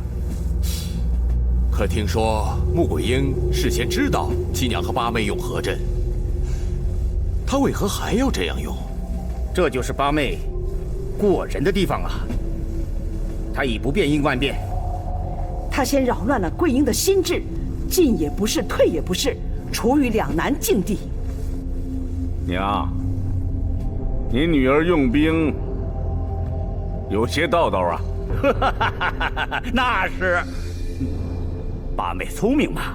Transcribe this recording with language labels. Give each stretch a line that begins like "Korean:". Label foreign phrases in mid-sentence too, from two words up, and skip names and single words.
Chinese: 可聽說穆桂英事先知道七娘和八妹用何陣，她為何還要這樣用？這就是八妹過人的地方啊！她以不變應萬變，她先擾亂了桂英的心智，進也不是，退也不是，處於兩難境地。娘，你女兒用兵有些道道啊。那是，八妹聰明嘛。